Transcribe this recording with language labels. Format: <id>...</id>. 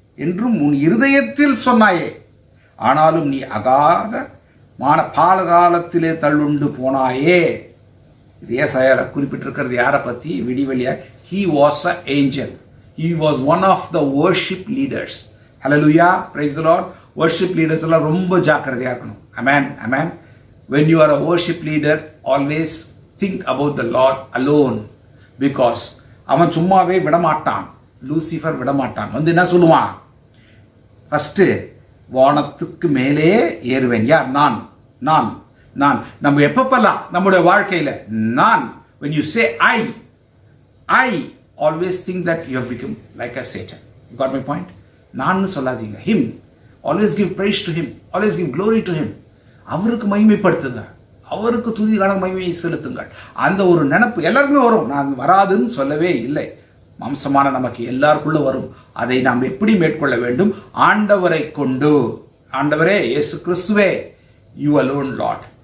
<ta>என்றும் உன் இருதயத்தில் சொன்னாயே, ஆனாலும் நீ அகாத பாலகாலத்திலே தள்ளுண்டு போனாயே. இது ஏசாயா குறிப்பிட்டிருக்கிறது யாரை பற்றி?</ta> <en>விடிவெளியா. He was an angel. He was one of the worship leaders. Hallelujah, praise the Lord.</en> <ta>Worship leaders எல்லாம் ரொம்ப ஜாக்கிரதையா இருக்கணும்.</ta> <en>Amen, amen. When you are a worship leader, always think about the Lord alone, because</en> <ta>அவன் சும்மாவே விடமாட்டான். Lucifer விடமாட்டான். வந்து என்ன சொல்லுவான்? ஃபர்ஸ்ட் வானத்துக்கு மேலே ஏறுவேன். யார்? நான் நான் நான். நம்ம எப்பப்பெல்லாம் நம்முடைய வாழ்க்கையில நான்,</ta> <en>when you say I always think that you have become like a Satan. You got my point?</en> <ta>நான் சொல்லாதீங்க.</ta> <en>him, always give praise to him, always give glory to him.</en> <ta>அவருக்கு மகிமைப்படுத்துங்க, அவருக்கு துதிகான மகிமையை செலுத்துங்கள். அந்த ஒரு நினைப்பு எல்லாருக்குமே வரும். நான் வராதுன்னு சொல்லவே இல்லை. மாம்சமான நமக்கு எல்லாருக்குள்ள வரும். அதை நாம் எப்படி மேற்கொள்ள வேண்டும்? ஆண்டவரை கொண்டு. ஆண்டவரே, இயேசு கிறிஸ்துவே,</ta> <en>You alone Lord.</en>